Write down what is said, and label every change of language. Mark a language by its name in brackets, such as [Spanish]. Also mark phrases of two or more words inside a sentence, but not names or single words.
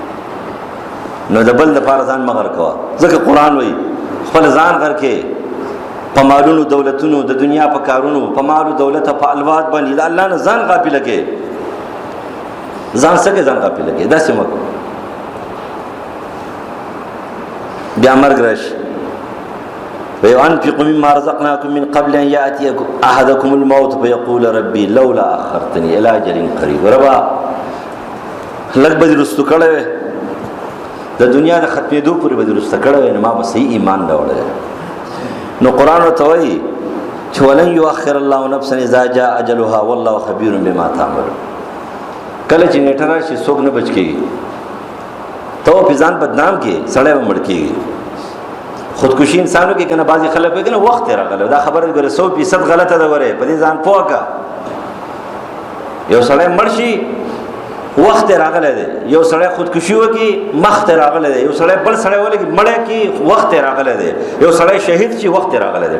[Pashto] نو د بل د پاره ځان مغر کوا، ځکه قران وایي خپل ځان غر کې په مالونو دولتونو د دنیا په کارونو، په مالو دولت په الواد باندې د الله نه ځان غافل کې، ځان څخه ځان غافل کې، دا سم کو. بیا مرګ راشي، [Arabic] وينفقوا مما رزقناكم من قبل ان ياتي احدكم الموت فيقول ربي لولا اخرتني الى اجل قريب. [Pashto] ربا لږ به رستو کړه د دنیا د ختمېدو پورې به رستو کړه، نو ما به صحیح ایمان راوړل. نو قرآن ته وایي چې [Arabic] ولن یؤخر الله نفسا اذا جاء اجلها والله خبير بما تعملون. [Pashto] کله چې نیټه راشي څوک نه بچ کېږي، ته په ځان بدنام کې سړی به مړ کېږي. خودکشي انسانو کې کنه بعضی خلک وایي کنه وخت راغلی، دا خبره ګوره 100% غلطه ده. وره په دې ځان پوه کا، یو سړی مړ شي وخت راغلی دی، یو سړی خودکشي وکي مخت راغلی دی، یو سړی بل سړی ولګي مړی کی وخت راغلی دی، یو سړی شهید شي وخت راغلی دی.